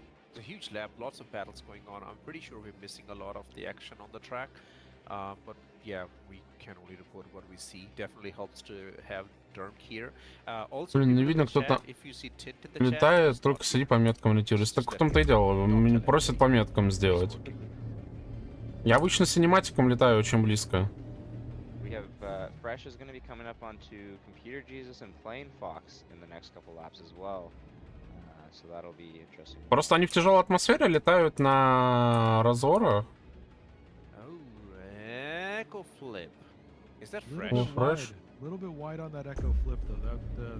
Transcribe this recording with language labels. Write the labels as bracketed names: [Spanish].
[English] It's a huge lap, lots of battles going on. I'm pretty sure we're missing a lot of the action on the track. But yeah, we can only report what we see. Definitely helps to have Dirk here. Also, [Russian] блин, не видно, кто-то летает, только сиди по меткам летируешь. Так в том-то и дело, меня просят по меткам сделать. Я обычно синематиком летаю очень близко. [English] Fresh is going to be coming up onto Computer Jesus and Plane Fox in the next couple laps as well. So that'll be interesting. [Russian] Просто они в тяжелой атмосфере летают на разорах. [English] Oh, echo flip. Is that fresh? A little bit wide on that echo flip though.